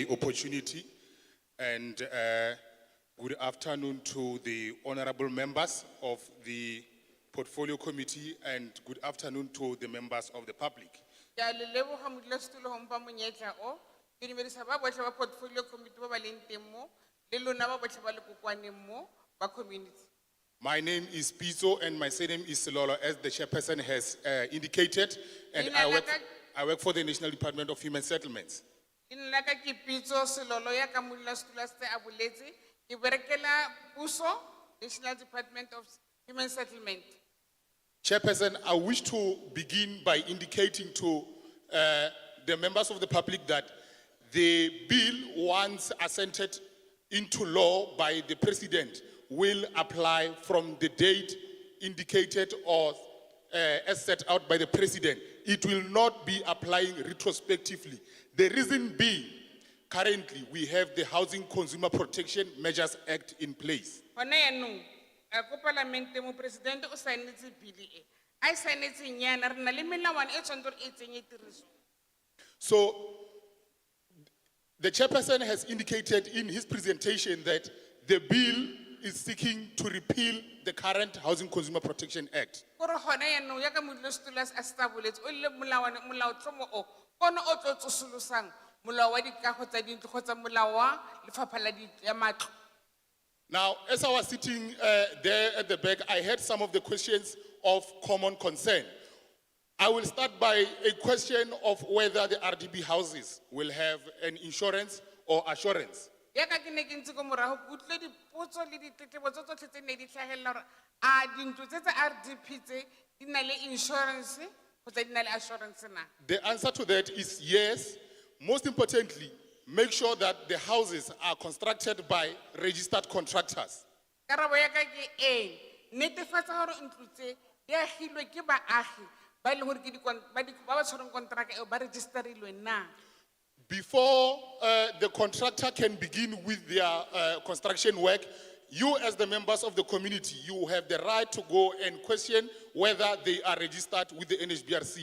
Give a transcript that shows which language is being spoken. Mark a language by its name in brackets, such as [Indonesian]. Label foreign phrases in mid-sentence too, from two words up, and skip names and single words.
[English] opportunity, and good afternoon to the honorable members of the Portfolio Committee, and good afternoon to the members of the public. [Tswana] Ke a le leboga modulasetulo go mpha monyetla o. Ke dumedisa ba botlhe ba [English] portfolio committee [Tswana] ba ba leng teng mo, le lona ba botlhe ba le kokoaneng mo, ba community. [English] My name is Pizzo and my surname is Silolo, as the chairperson has indicated, and [Tswana] Leina [English] I work for the National Department of Human Settlements. [Tswana] Leina la ka ke Pitso Selolo ya ka modulasetulo a setse a boletse. Ke berekela puso, [English] National Department of Human Settlement. Chairperson, I wish to begin by indicating to the members of the public that the bill, once assented into law by the President, will apply from the date indicated or as set out by the President. It will not be applying retrospectively. The reason being, currently we have the Housing Consumer Protection Measures Act in place. [Tswana] Hona yaanong, ko palamente mo presidente o saenetse bili e. A e saenetseng yana re na le melawana e tshwanetse gore e tsenye tiriso. [English] So, the chairperson has indicated in his presentation that the bill is seeking to repeal the current Housing Consumer Protection Act. [Tswana] Gore hona yaanong ya ka modulasetulo a se a boletse o le molaotlhomo o kono o tlo tsosolosang molao wa dikago tsa dintlo kgotsa molao wa lefapha la matlo. [English] Now, as I was sitting there at the back, I heard some of the questions of common concern. I will start by a question of whether the RDB houses will have an insurance or assurance. [Tswana] Ya ka ke ne ke ntse ko morago ke utlwile dipotso le ditletlebo tse tsotlhe tse ne di tlhagelela gore a dintlo tse tsa RDP tse di na le insurance kgotsa di na le assurance na. [English] The answer to that is yes. Most importantly, make sure that the houses are constructed by registered contractors. [Tswana] Karabo ya ka ke e netefatsa gore ntlo tse di agilwe ke baagi ba e leng gore ke ba tshwereng kontraka eo ba registerilwe na. [English] Before the contractor can begin with their construction work, you as the members of the community, you have the right to go and question whether they are registered with the NHBRC.